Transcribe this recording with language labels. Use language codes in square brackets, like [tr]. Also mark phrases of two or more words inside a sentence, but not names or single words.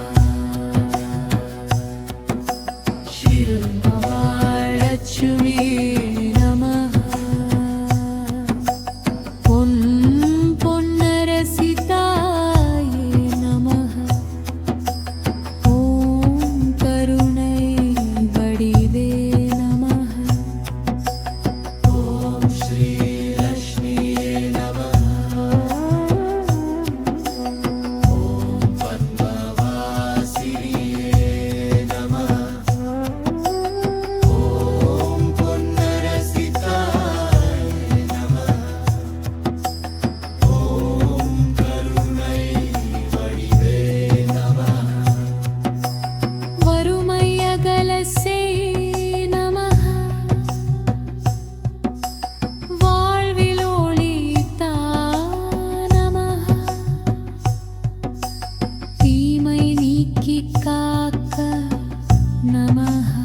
[ta] மகாலட்சுமி நமः. பொன்னரசிதாயே நமः. ஓம் கருணை வடிவே நமः. [sa] ॐ श्रीलक्ष्म्ये नमः। ॐ पद्मवासिन्ये नमः। [ta] ஓம் பொன்னரசிதாயே நமः। ஓம் கருணை வடிவே நமः। வறுமை அகல செய் நமः. வாழ்வில் ஒளி தா நமः. தீமை நீக்கி காக்க நமः.